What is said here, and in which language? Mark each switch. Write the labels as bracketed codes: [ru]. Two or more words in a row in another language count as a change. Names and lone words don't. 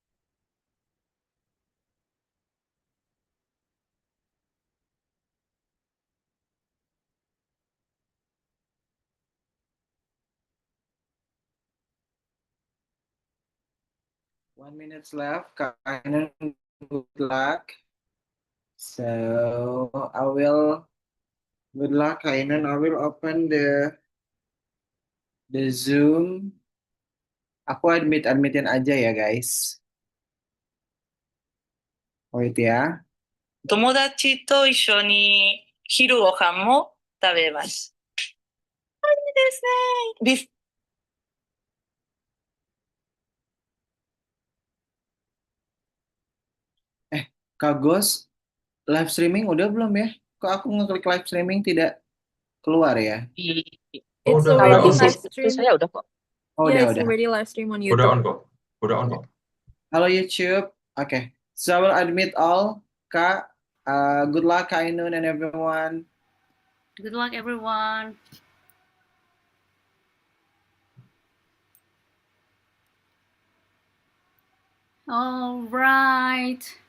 [en] One minute left. Kain, good luck. So I will. Good luck, Ainun. I will open the Zoom. [id] Aku admitin aja ya, guys. Wait ya. [ja] 友達と一緒に昼ご飯も食べます。いいですね。 [id] Kak Gos, [en] live streaming [id] udah belum ya? Kok aku ngeklik [en] live streaming [id] tidak keluar ya? [en] It's [id] Udah, [en] already [id] udah. [en] live [id] Itu [en] stream. [id] saya udah kok. [en] Oh, Yeah, [id] udah. [en] it's already live stream on [id] Udah on [en] YouTube. [id] kok. Udah on kok. Halo YouTube. [en] Okay. So I will admit all. Kak, good luck, Kak Ainun and everyone. Good luck, everyone. All right.